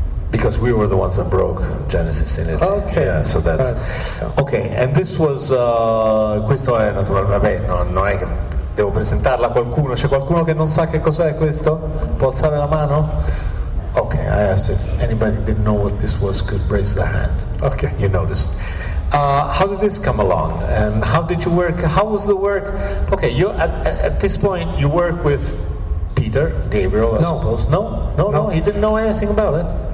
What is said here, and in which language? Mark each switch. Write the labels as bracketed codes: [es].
[en] Because we were the ones that broke Genesis in Italy. Okay. Yeah, so that's okay. And this was [it] questo è naturalmente, vabbè, non è che devo presentarla a qualcuno. C'è qualcuno che non sa che cos'è questo? Può alzare la mano? [en] Okay, I asked if anybody didn't know what this was could raise their hand. Okay, you noticed. How did this come along, and how did you work? How was the work? Okay, you at this point you work with Peter Gabriel, I suppose. No, he didn't know anything about it.